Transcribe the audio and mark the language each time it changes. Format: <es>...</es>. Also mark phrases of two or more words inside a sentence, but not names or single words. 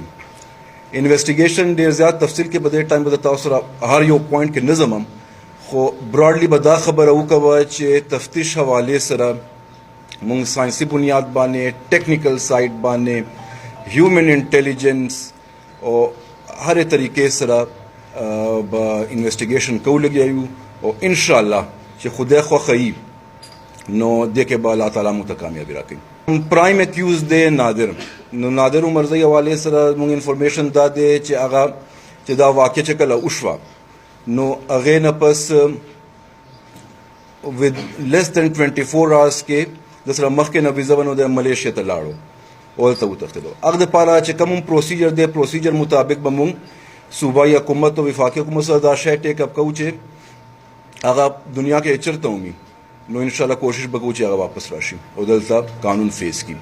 <ps>انویسټیګیشن ډېر زیات تفصیل کې به دې ټایم به د تاسو سره هر یو پوینټ کې نه ځم خو براډلی به دا خبره وکوه چې تفتیش حوالې سره مونږ ساینسي بنیاد باندې</ps> <en>technical side</en> <ps>باندې</ps> <en>human intelligence</en> <ps>او هرې طریقې سره به انویسټیګیشن کوو لګیا یو او</ps> <ar>انشاءالله</ar> <ps>چې خدای خوښه وي نو دې کې به الله تعالی موږ ته کامیابي راکوي.</ps> <en>prime accused</en> <ps>دی نادر نو نادر umarzai حوالې سره مونږ انفارمیشن دا دی چې هغه چې دا واقع چې کله وشوه نو هغې نه پس</ps> <en>with less than 24 hours</en> <ps>کې د سره مخکې نه ویزه ونو د ملیشیا ته لاړو او هلته وتښتېدو. هغه دپاره چې کوم پروسیجر دی پروسیجر مطابق به مونږ صوبایي حکومت او وفاقي حکومت سره دا شی</ps> <en>take up</en> <ps>کوو چې هغه دنیا کې چېرته ومي نو</ps> <ar>انشاءالله</ar> <ps>کوشش به کوو چې هغه واپس راشي او دلته قانون فیس کړي.</ps>